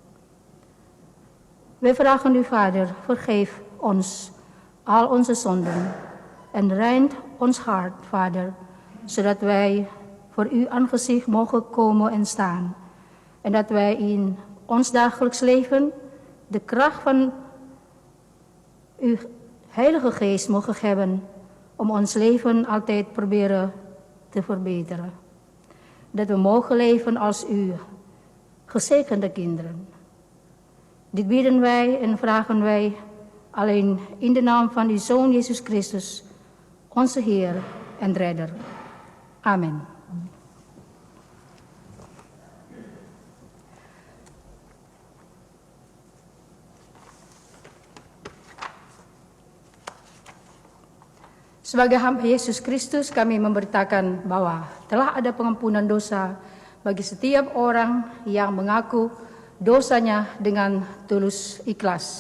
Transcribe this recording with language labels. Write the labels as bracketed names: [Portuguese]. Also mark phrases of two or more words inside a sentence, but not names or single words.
[Dutch] Wij vragen u, Vader, vergeef ons al onze zonden en reind ons hart, Vader, zodat wij voor uw aangezicht mogen komen en staan, en dat wij in ons dagelijks leven de kracht van uw Heilige Geest mogen hebben om ons leven altijd proberen te verbeteren. Dat we mogen leven als uw gezegende kinderen. Dit bidden wij en vragen wij alleen in de naam van uw Zoon Jezus Christus, onze Heer en Redder. Amen. [Indonesian] Sebagai hamba Yesus Kristus, kami memberitakan bahwa telah ada pengampunan dosa bagi setiap orang yang mengaku dosanya dengan tulus ikhlas.